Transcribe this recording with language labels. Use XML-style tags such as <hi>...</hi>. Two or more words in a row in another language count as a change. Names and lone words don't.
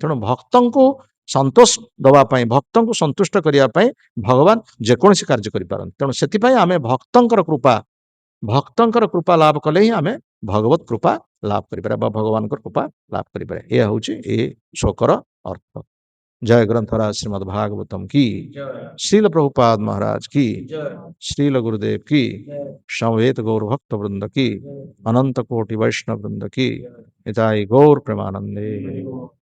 <or>ତେଣୁ ଭକ୍ତଙ୍କୁ ସନ୍ତୋଷ ଦେବା ପାଇଁ, ଭକ୍ତଙ୍କୁ ସନ୍ତୁଷ୍ଟ କରିବା ପାଇଁ ଭଗବାନ ଯେକୌଣସି କାର୍ଯ୍ୟ କରିପାରନ୍ତି। ତେଣୁ ସେଥିପାଇଁ ଆମେ ଭକ୍ତଙ୍କର କୃପା ଲାଭ କଲେ ହିଁ ଆମେ ଭଗବତ କୃପା ଲାଭ କରିପାରିବା ବା ଭଗବାନଙ୍କର କୃପା ଲାଭ କରିପାରିବା। ଏହା ହଉଛି ଏ ଶ୍ଲୋକର ଅର୍ଥ।</or> <hi>जय ग्रंथराज श्रीमद् भागवतम की, श्रील प्रभुपाद महाराज की, श्रील गुरुदेव की, समवेत गौर भक्त वृंद की, अनंत कोटि वैष्णव वृंद की, हिताई गौर प्रेमानंदे।</hi>